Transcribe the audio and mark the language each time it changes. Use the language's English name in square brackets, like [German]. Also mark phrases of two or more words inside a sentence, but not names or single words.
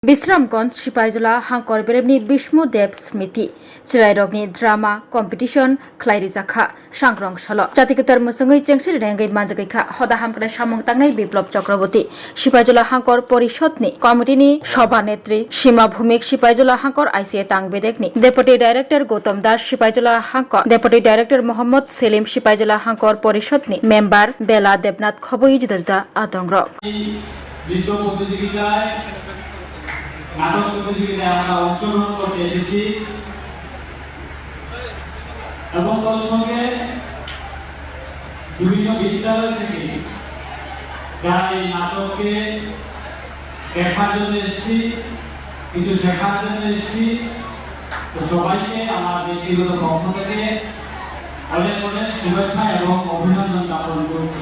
[Turkic languages] বিশ্রামগঞ্জ সিপাহীজলা হাংকর বেরেবनि বিষ্ণुदेव स्मृति चिरायरगनि [English] drama competition [Turkic languages] ख्लाइरिजाखा सांग्रं सल जातिगोतार मुसुङै चेंसिर रेंगै मानजागैखा हदा हामग्रा सामं तांनाय बिप्लब चक्रवर्ती सिपाहीजला हांकर परिषदनि कमिटिनि सभानेत्री सीमा भूमिक सिपाहीजला हांकर आईसीए तांगबेदेकनि [English] deputy director [Turkic languages] गौतम दास सिपाहीजला हांकर [English] deputy director [Turkic languages] मोहम्मद सेलिम सिपाहीजला हांकर परिषदनि मेम्बार बेला देबनाथ खबई जुदा आदंग्र [Bangla] নাটক প্রতিযোগিতায় আমরা অংশগ্রহণ করতে এসেছি এবং তার সঙ্গে বিভিন্ন বিদ্যালয় থেকে যারা এই নাটককে দেখার জন্য এসেছি কিছু শেখার জন্য এসেছি তো সবাইকে আমার ব্যক্তিগত পক্ষ থেকে অনেক অনেক শুভেচ্ছা এবং অভিনন্দন জ্ঞাপন করছি।